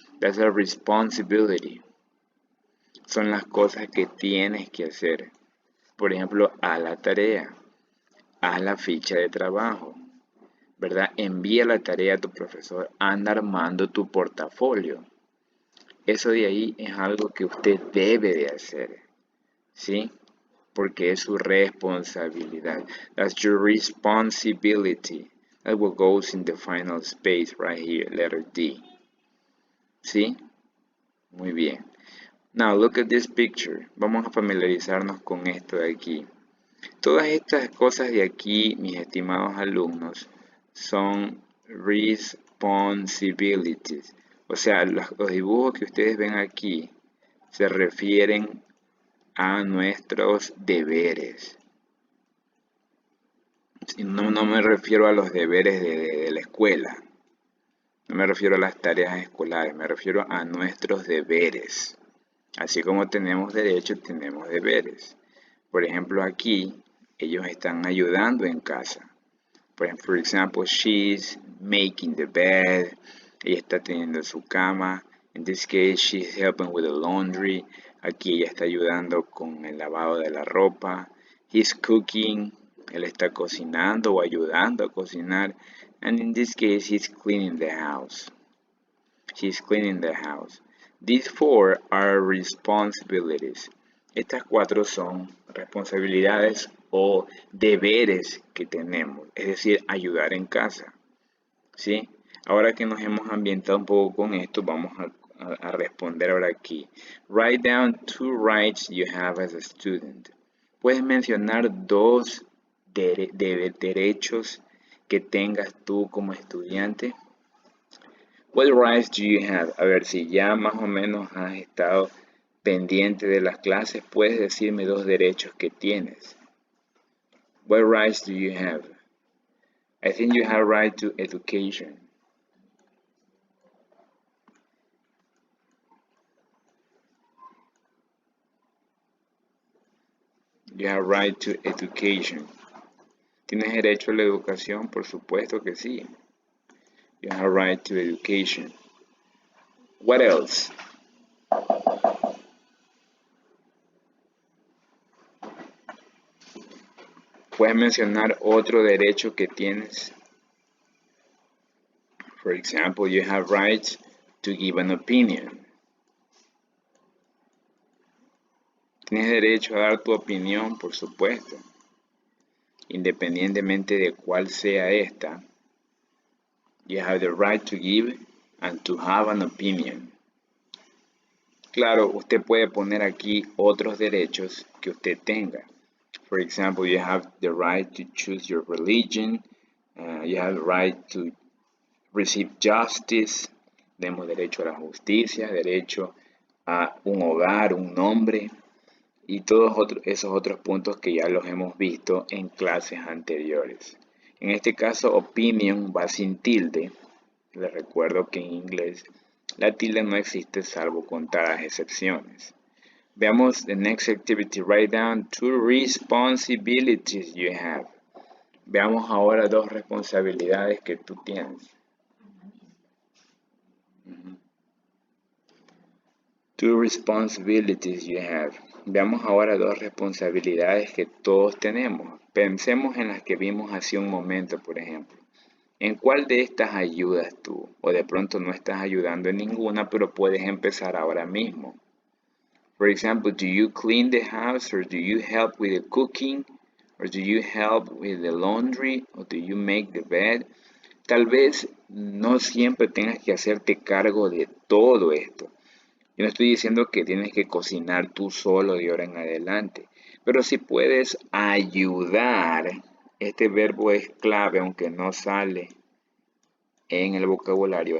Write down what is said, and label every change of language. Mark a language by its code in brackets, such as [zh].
[en] That's a responsibility. [es] Son las cosas que tienes que hacer. Por ejemplo, haz la tarea, haz la ficha de trabajo, ¿verdad? Envía la tarea a tu profesor, anda armando tu portafolio. Eso de ahí es algo que usted debe de hacer, ¿sí? Porque es su responsabilidad. [en] That's your responsibility. That's what goes in the final space right here, letter D. [es] ¿Sí? Muy bien. [en] Now look at this picture. [es] Vamos a familiarizarnos con esto de aquí. Todas estas cosas de aquí, mis estimados alumnos, son responsibilities. O sea, los dibujos que ustedes ven aquí se refieren a nuestros deberes. No me refiero a los deberes de la escuela. No me refiero a las tareas escolares. Me refiero a nuestros deberes. Así como tenemos derechos, tenemos deberes. Por ejemplo, aquí ellos están ayudando en casa. [en] For example, she's making the bed. [es] Ella está teniendo su cama. [en] In this case, she's helping with the laundry. [es] Aquí ella está ayudando con el lavado de la ropa. [en] He's cooking. [es] Él está cocinando o ayudando a cocinar. [en] And in this case, he's cleaning the house. She's cleaning the house. These four are responsibilities. [es] Estas cuatro son responsabilidades o deberes que tenemos, es decir, ayudar en casa. ¿Sí? Ahora que nos hemos ambientado un poco con esto, vamos a responder ahora aquí. [en] Write down 2 rights you have as a student. [es] Puedes mencionar 2 derechos que tengas tú como estudiante. [en] What rights do you have? [es] A ver, si ya más o menos has estado pendiente de las clases, puedes decirme 2 derechos que tienes. [en] What rights do you have? I think you have right to education. You have right to education. [es] ¿Tienes derecho a la educación? Por supuesto que sí. [en] You have right to education. What else? [es] ¿Puedes mencionar otro derecho que tienes? [en] For example, you have rights to give an opinion. [es] Tienes derecho a dar tu opinión, por supuesto. Independientemente de cuál sea esta, [en] you have the right to give and to have an opinion. [es] Claro, usted puede poner aquí otros derechos que usted tenga. [en] For example, you have the right to choose your religion. You have the right to receive justice. [es] Tenemos derecho a la justicia, derecho a un hogar, un nombre. Y todos esos otros puntos que ya los hemos visto en clases anteriores. En este caso, opinion va sin tilde. Les recuerdo que en inglés la tilde no existe salvo contadas excepciones. Veamos [en] the next activity. Write down 2 responsibilities you have. [es] Veamos ahora 2 responsabilidades que tú tienes. [en] 2 responsibilities you have. [es] Veamos ahora 2 responsabilidades que todos tenemos. Pensemos en las que vimos hace un momento, por ejemplo. ¿En cuál de estas ayudas tú? O de pronto no estás ayudando en ninguna, pero puedes empezar ahora mismo. [en] For example, do you clean the house, or do you help with the cooking, or do you help with the laundry, or do you make the bed? [es] Tal vez no siempre tengas que hacerte cargo de todo esto. Yo no estoy diciendo que tienes que cocinar tú solo de ahora en adelante, pero si puedes ayudar, este verbo es clave aunque no sale en el vocabulario.